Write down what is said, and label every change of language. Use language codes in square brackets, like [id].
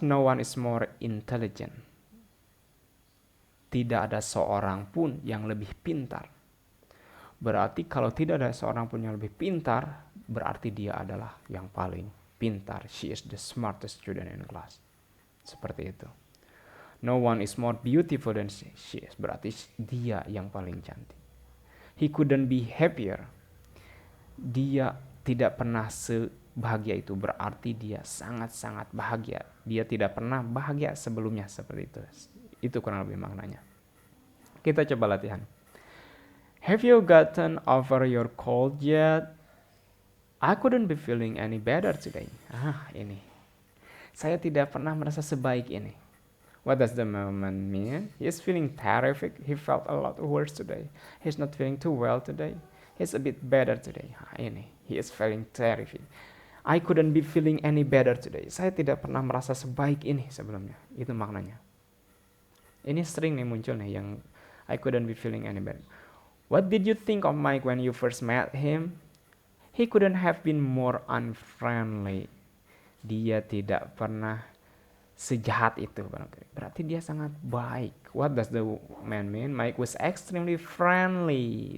[en] No one is more intelligent. [id] Tidak ada seorang pun yang lebih pintar. Berarti kalau tidak ada seorang pun yang lebih pintar, berarti dia adalah yang paling pintar. [en] She is the smartest student in class. [id] Seperti itu. [en] No one is more beautiful than she is. [id] Berarti dia yang paling cantik. [en] He couldn't be happier. [id] Dia tidak pernah sebahagia itu. Berarti dia sangat-sangat bahagia. Dia tidak pernah bahagia sebelumnya seperti itu. Itu kurang lebih maknanya. Kita coba latihan. [en] Have you gotten over your cold yet? I couldn't be feeling any better today. [id] Ini. Saya tidak pernah merasa sebaik ini. [en] What does the moment mean? He's feeling terrific. He felt a lot worse today. He's not feeling too well today. He's a bit better today. Ini. He is feeling terrific. I couldn't be feeling any better today. [id] Saya tidak pernah merasa sebaik ini sebelumnya. Itu maknanya. Ini sering nih muncul nih yang [en] I couldn't be feeling any better. What did you think of Mike when you first met him? He couldn't have been more unfriendly. [id] Dia tidak pernah sejahat itu. Berarti dia sangat baik. [en] What does the man mean? Mike was extremely friendly.